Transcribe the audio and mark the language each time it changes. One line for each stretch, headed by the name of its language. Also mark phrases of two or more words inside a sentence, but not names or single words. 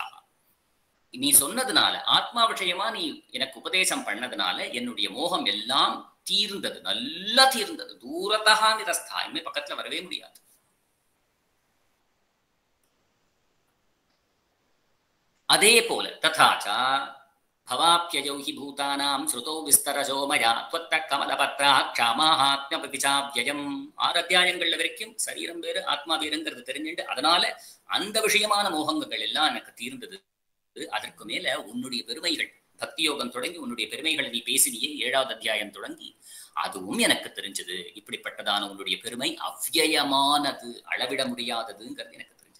Tamil: நீ சொன்னதுனால ஆத்மா விஷயமா நீ எனக்கு உபதேசம் பண்ணதுனால என்னுடைய மோகம் எல்லாம் தீர்ந்தது, நல்லா தீர்ந்தது.
Sanskrit: दूरता निरस्ता,
Tamil: இனிமே பக்கத்துல வரவே முடியாது. அதே போல
Sanskrit: ததாச்சா भवाप्ययौ हि भूतानां श्रुतौ विस्तरजो मया त्वत्त कमलपत्राक्षामाहात्म्य प्रतिचाव्ययम्.
Tamil: 6 அத்தியாயங்கள்ல வரைக்கும் சரீரம் வேறு ஆத்மா வேறுங்கிறது தெரிஞ்சுட்டு அதனால அந்த விஷயமான மோகங்கள் எல்லாம் எனக்கு தீர்ந்தது. அதற்கு மேல உன்னுடைய பெருமைகள், பக்தி யோகம் தொடங்கி உன்னுடைய பெருமைகளை நீ பேசினியே 7வது அத்தியாயம் தொடங்கி அதுவும் எனக்கு தெரிஞ்சது. இப்படிப்பட்டதான உன்னுடைய பெருமை அவ்யயமானது, அளவிட முடியாததுங்கிறது எனக்கு தெரிஞ்சது.